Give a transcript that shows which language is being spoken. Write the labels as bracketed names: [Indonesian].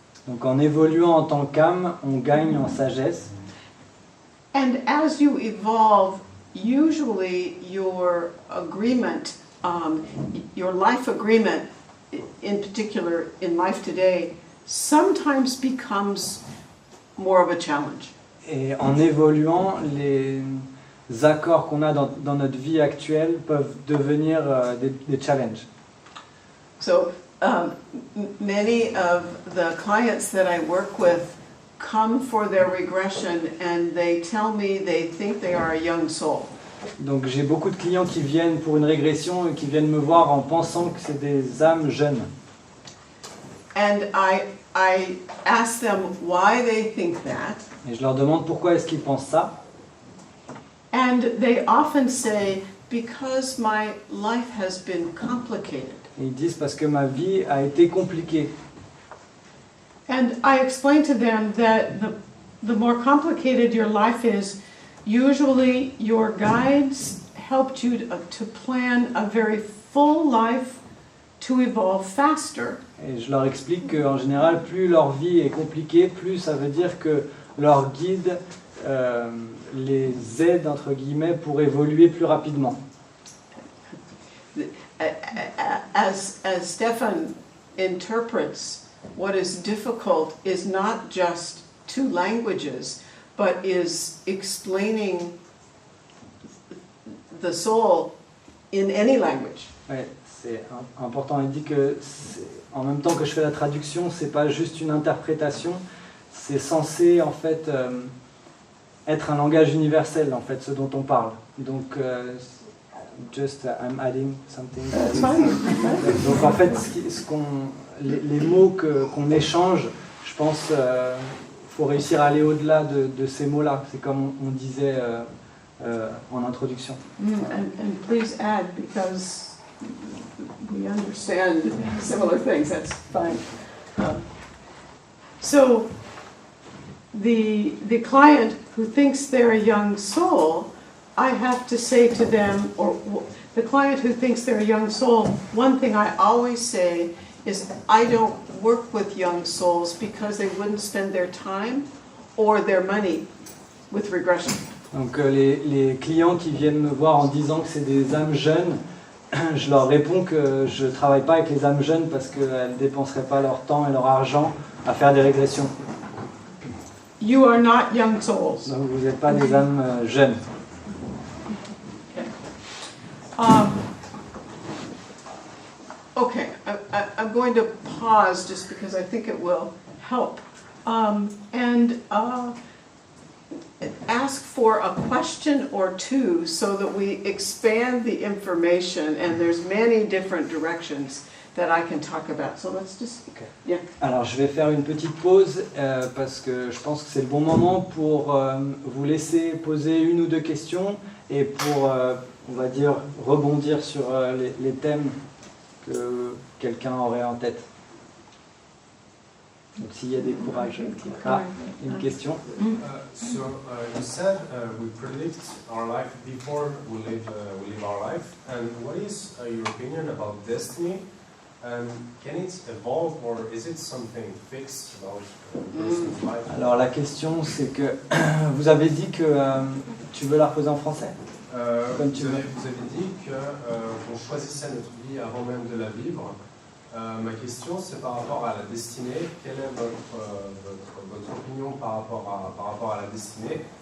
[French] Donc en évoluant en tant qu'âme, on gagne en sagesse. [English] And as you evolve, usually your agreement, your life agreement, in particular in life today, sometimes becomes more of a challenge. [French] Et en évoluant, les accords qu'on a dans notre vie actuelle peuvent devenir des challenges. [English] So many of the clients that I work with come for their regression and they tell me they think they are a young soul. [French] Donc j'ai beaucoup de clients qui viennent pour une régression et qui viennent me voir en pensant que c'est des âmes jeunes. [English] And I ask them why they think that. [French] Et je leur demande pourquoi est-ce qu'ils pensent ça. [English] And they often say, because my life has been complicated. [French] Et ils disent parce que ma vie a été compliquée. [English] And I explain to them that the more complicated your life is, usually your guides helped you to plan a very full life to evolve faster. [French] Et je leur explique qu'en général, plus leur vie est compliquée, plus ça veut dire que leur guide les aide, entre guillemets, pour évoluer plus rapidement. [English] As Stefan interprets, what is difficult is not just 2 languages, but is explaining the soul in any language. [French] Ouais, c'est important. Il dit que en même temps que je fais la traduction, c'est pas juste une interprétation, c'est censé en fait être un langage universel en fait, ce dont on parle. [English] Donc just I'm adding something. That's fine. [French] Donc en fait, les mots qu'on échange, je pense faut réussir à aller au-delà de ces mots-là. C'est comme on disait en introduction. [English] And please add, because we understand similar things. That's fine. So the client who thinks they're a young soul, I have to say to them, or the client who thinks they're a young soul, one thing I always say is I don't work with young souls because they wouldn't spend their time or their money with regression. [French] Donc les clients qui viennent me voir en disant que c'est des âmes jeunes, je leur réponds que je ne travaille pas avec les âmes jeunes parce qu'elles ne dépenseraient pas leur temps et leur argent à faire des régressions. [English] You are not young souls. [French] Donc vous n'êtes pas des âmes jeunes. [English] Okay, I'm going to pause just because I think it will help. And ask for a question or 2 so that we expand the information, and there's many different directions that I can talk about. So let's just, Okay. Yeah. [French] Alors je vais faire une petite pause parce que je pense que c'est le bon moment pour vous laisser poser 1 ou 2 questions et pour, on va dire, rebondir sur les thèmes que quelqu'un aurait en tête. Donc s'il y a des courages. Ah, une question. [English] So you said we predict our life before we live our life. And what is your opinion about destiny? And can it evolve, or is it something fixed about a person's life? [French] Alors la question c'est que vous avez dit que tu veux la reposer en français. Vous avez dit qu'on choisissait notre vie avant même de la vivre. Ma question, c'est par rapport à la destinée. Quelle est votre opinion par rapport à la destinée?